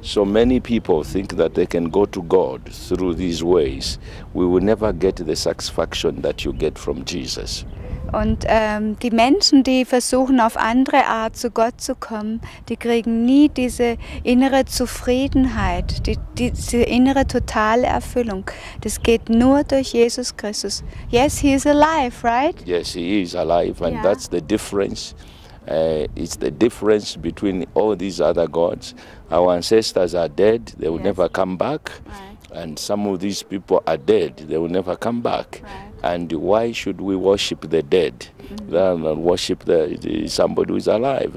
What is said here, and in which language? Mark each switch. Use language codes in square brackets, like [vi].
[en] So many people think that they can go to God through these ways. We will never get the satisfaction that you get from Jesus. [de] Und die Menschen, die versuchen, auf andere Art zu Gott zu kommen, die kriegen nie diese innere Zufriedenheit, diese innere totale Erfüllung. Das geht nur durch Jesus Christus. [en] Yes, he is alive, right? Yes, he is alive, and Yeah. that's the difference. It's the difference between all these other gods. Our ancestors are dead, they will Yes. never come back. Right. And some of these people are dead, they will never come back. Right. And why should we worship the dead rather than worship somebody who is alive?